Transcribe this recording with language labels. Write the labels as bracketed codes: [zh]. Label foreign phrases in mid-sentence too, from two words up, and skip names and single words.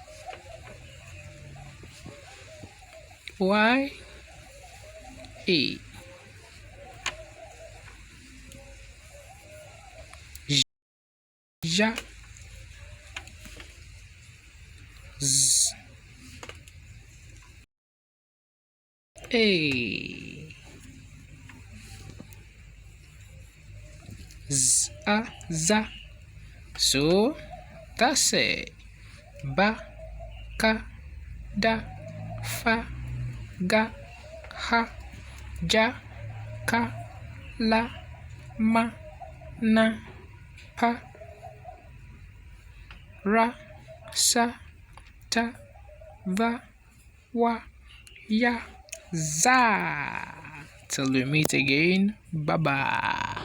[en] Y A ja. Z A z a za. So that's it. Ba ka da fa ga ha ja ka la ma na pa ra sa ta, va, wa, ya, za. Till we meet again. Bye bye.